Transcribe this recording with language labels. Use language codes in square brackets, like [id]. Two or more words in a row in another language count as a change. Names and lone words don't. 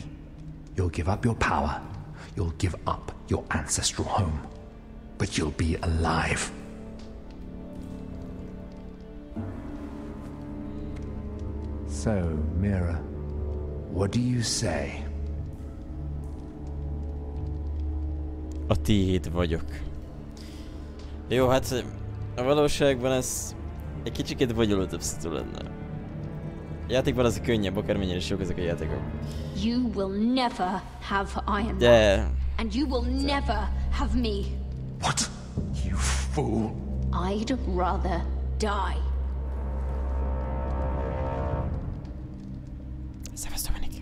[en] You'll give up your power. You'll give up your ancestral home. But you'll be alive. So, Mira, what do you say? [hu] A tiéd vagyok. Jó, hát a valóságban ez egy kicsikét bonyolultabb szitu lenne. A játékban az könnyebb, akármennyire is jók ezek a játékok. [en] You will never have Iron [hu] De... [en] and you will never have me. What? You fool. I'd rather die. Dominic.